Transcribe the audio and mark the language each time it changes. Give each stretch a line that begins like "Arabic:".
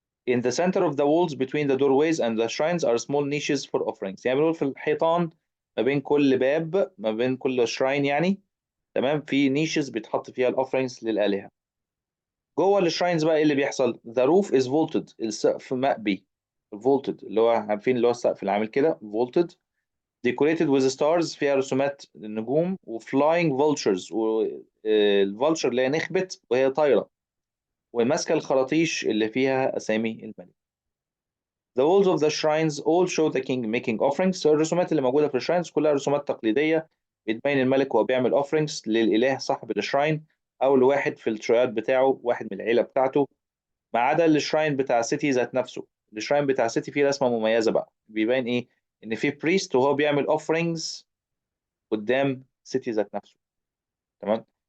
English: In the center of the walls between the doorways and the shrines are small niches for offerings.
Arabic: يعني بنقول في الحيطان ما بين كل باب، ما بين كل شراين يعني، تمام، في نيشز بيتحط فيها الاوفرينجز للآلهة. جوه الشراينز بقى ايه اللي بيحصل؟
English: The roof is vaulted،
Arabic: السقف مقبي. vaulted اللي هو عارفين اللي هو السقف اللي عامل كده vaulted.
English: decorated with stars،
Arabic: فيها رسومات النجوم، وflying vultures، والفولتشر اللي هي نخبت وهي طايرة وماسكة الخراطيش اللي فيها أسامي الملك.
English: The walls of the shrines all show the king making offerings.
Arabic: الرسومات اللي موجودة في الشراينز كلها رسومات تقليدية بتبين الملك وهو بيعمل offerings للإله صاحب الشراين، أو لواحد في الترياد بتاعه، واحد من العيلة بتاعته، ما عدا الشراين بتاع سيتي ذات نفسه. الشراين بتاع سيتي فيه رسمة مميزة بقى، بيبين إيه؟ إن في بريست وهو بيعمل offerings قدام سيتي ذات نفسه. تمام.